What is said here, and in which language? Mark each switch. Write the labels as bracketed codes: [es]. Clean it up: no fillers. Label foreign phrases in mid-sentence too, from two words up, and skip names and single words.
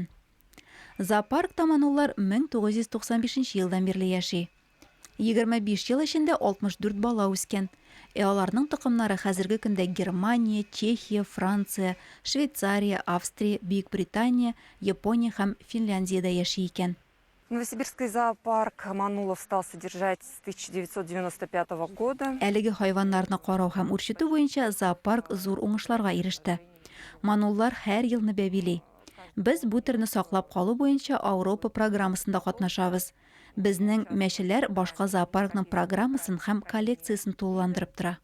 [tt] Зоопаркта мануллар 1995 елдан бирле яши. 25 ел эчендә 64 бала үскән. Аларның тукымнары хәзерге көндә Германия, Чехия, Франция, Швейцария, Австрия, Бөекбритания, Япония һәм Финляндиядә яши икән. [ru] Новосибирский зоопарк манулов стал содержать с 1995 года. [tt] Әлеге хайваннарны карау һәм үрчетү буенча зоопарк зур уңышларга иреште. Мануллар һәр елны бәбили. Без бу төрне саклап калу буенча Европа программасында катнашабыз. Безнең мәчеләр башка зоопаркның программасын һәм коллекциясын тулыландырып тора.